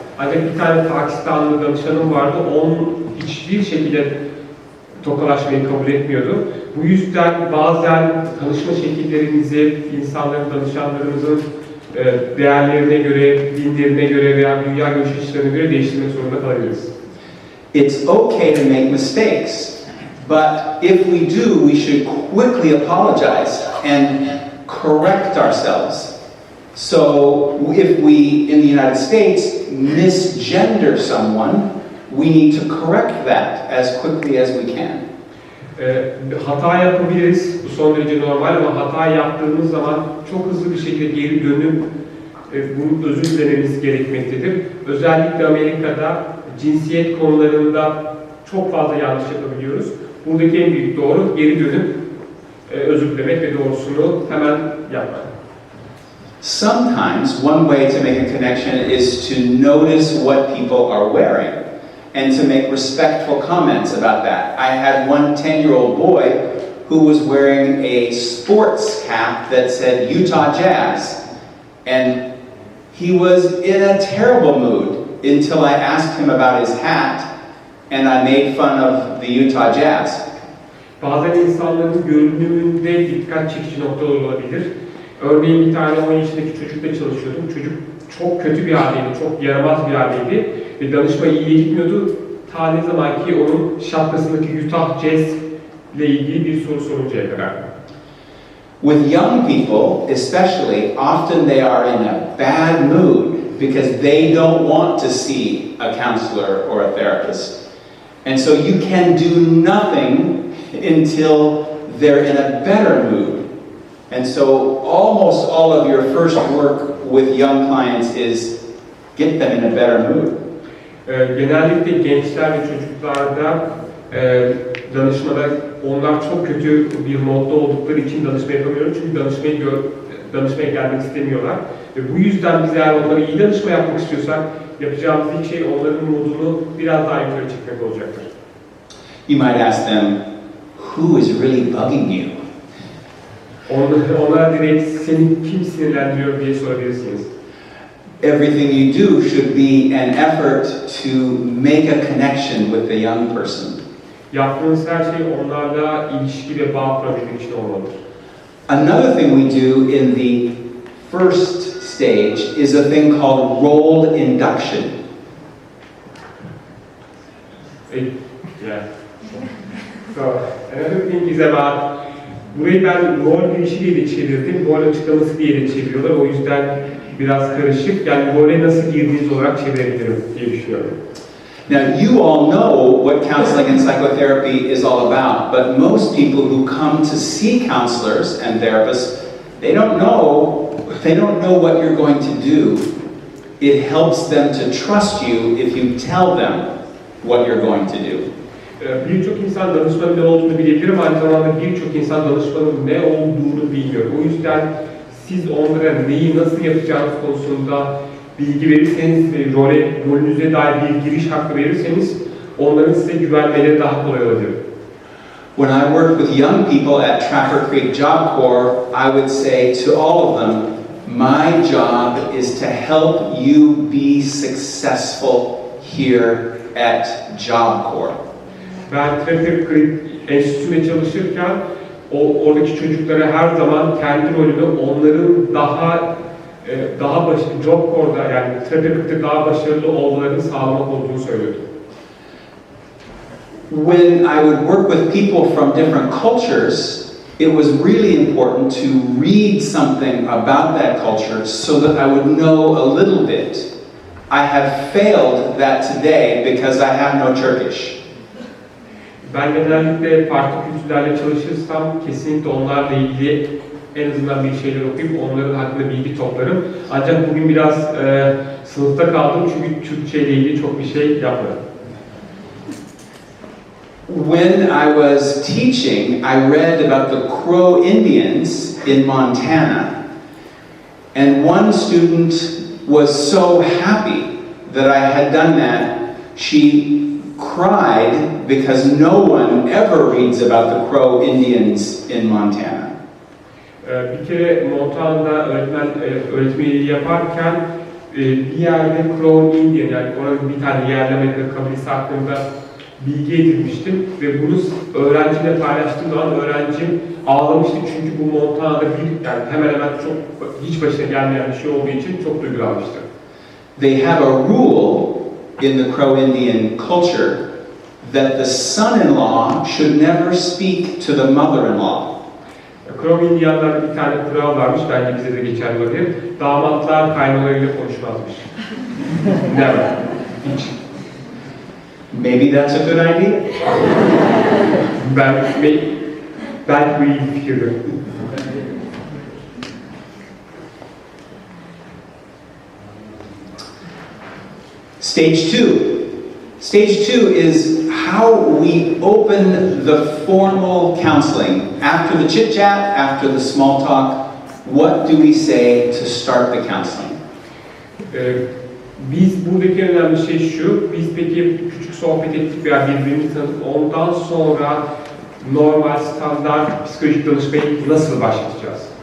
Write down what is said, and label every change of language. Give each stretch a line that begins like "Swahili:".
Turkish: Ancak bir tane Pakistanlı danışanım vardı, onun hiçbir şekilde tokalaşmayı kabul etmiyordu. Bu yüzden bazen tanışma şekillerimizi insanların, danışanlarımızın değerlerine göre, dinlerine göre veya dünya görüş açılarına göre değiştirmek zorunda kalabiliriz.
English: It's okay to make mistakes, but if we do, we should quickly apologize and correct ourselves. So if we, in the United States, misgender someone, we need to correct that as quickly as we can.
Turkish: Hata yapabiliriz, bu son derece normal ama hata yaptığımız zaman çok hızlı bir şekilde geri dönüp bunun özür dilememiz gerekmektedir. Özellikle Amerika'da cinsiyet konularında çok fazla yanlış yapabiliyoruz. Buradaki en büyük doğru geri dönüp özür dilemek ve doğrusunu hemen yapmak.
English: Sometimes one way to make a connection is to notice what people are wearing and to make respectful comments about that. I had one 10-year-old boy who was wearing a sports cap that said Utah Jazz, and he was in a terrible mood until I asked him about his hat and I made fun of the Utah Jazz.
Turkish: Bazen insanların görünümünde dikkat çekici noktalar olabilir. Örneğin bir tane 10 yaşındaki çocukla çalışıyordum. Çocuk çok kötü bir haldeydi, çok yaramaz bir haldeydi ve danışma iyiye gitmiyordu. Ta ne zaman ki onun şapkasındaki Utah Jazz ile ilgili bir soru soruncaya kadar.
English: With young people, especially, often they are in a bad mood because they don't want to see a counselor or a therapist. And so you can do nothing until they're in a better mood. And so almost all of your first work with young clients is get them in a better mood.
Turkish: Genellikle gençler ve çocuklarda danışmada onlar çok kötü bir modda oldukları için danışma yapamıyoruz. Çünkü danışmaya gelmek istemiyorlar. Ve bu yüzden biz eğer onlara iyi danışma yapmak istiyorsak yapacağımız ilk şey onların modunu biraz daha yukarı çekmek olacaktır.
English: You might ask them, who is really bugging you?
Turkish: Onlara direkt seni kim sinirlendiriyor diye sorabilirsiniz.
English: Everything you do should be an effort to make a connection with the young person.
Turkish: Yaptığınız her şey onlarla ilişki ve bağ kurabilmek için olmalıdır.
English: Another thing we do in the first stage is a thing called role induction. Yeah. So, another thing is about,
Turkish: burayı ben rol girişi diye de çevirdim, rol açıklaması diye de çeviriyorlar. O yüzden biraz karışık. Yani role nasıl girdiğiniz olarak çevirebilirim diye düşünüyorum.
English: Now, you all know what counseling and psychotherapy is all about, but most people who come to see counselors and therapists, they don't know what you're going to do. It helps them to trust you if you tell them what you're going to do.
Turkish: Birçok insan danışmanın ne olduğunu bilebilir ama aynı zamanda birçok insan danışmanın ne olduğunu bilmiyor. O yüzden siz onlara neyi nasıl yapacağınız konusunda bilgi verirseniz ve rolünüze dair bir giriş hakkı verirseniz onların size güvenmeleri daha kolay olabilir.
English: When I work with young people at Trapper Creek Job Corps, I would say to all of them, my job is to help you be successful here at Job Corps.
Turkish: Ben Trapper Creek Enstitüsü'nde çalışırken oradaki çocuklara her zaman kendi rolümü onların daha Job Corp'da yani Trapper Creek'te daha başarılı olmalarını sağlamak olduğunu söylüyordum.
English: When I would work with people from different cultures, it was really important to read something about that culture so that I would know a little bit. I have failed that today because I have no Turkish.
Turkish: Ben genellikle farklı kültürlerle çalışırsam kesinlikle onlarla ilgili en azından bir şeyler okuyup onların hakkında bilgi toplarım. Ancak bugün biraz sınıfta kaldım çünkü Türkçe ile ilgili çok bir şey yapmadım.
English: When I was teaching, I read about the Crow Indians in Montana. And one student was so happy that I had done that, she cried because no one ever reads about the Crow Indians in Montana.
Turkish: Bir kere Montana'da öğretmenliği yaparken bir yerde Crow Indian yani oranın bir tane yerli Amerika kabilesi hakkında bilgi edinmiştim ve bunu öğrenciyle paylaştığım zaman öğrencim ağlamıştı çünkü bu Montana'da yani hemen hemen hiç başına gelmeyen bir şey olduğu için çok duygulanmıştı.
English: They have a rule in the Crow Indian culture that the son-in-law should never speak to the mother-in-law.
Turkish: Crow Indianlarda bir tane kural varmış, bence bize de geçerli olabilir. Damatlar kaynalarıyla konuşmazmış.
English: Never.
Turkish: Hiç.
English: Maybe that's a good idea.
Turkish: Belki bu iyi bir fikirdir.
English: Stage 2. Stage 2 is how we open the formal counseling. After the chit-chat, after the small talk, what do we say to start the counseling?
Turkish: Biz buradaki önemli şey şu, biz peki küçük sohbet ettik veya birbirimizi tanıdık, ondan sonra normal, standart psikolojik danışmayı nasıl başlatacağız?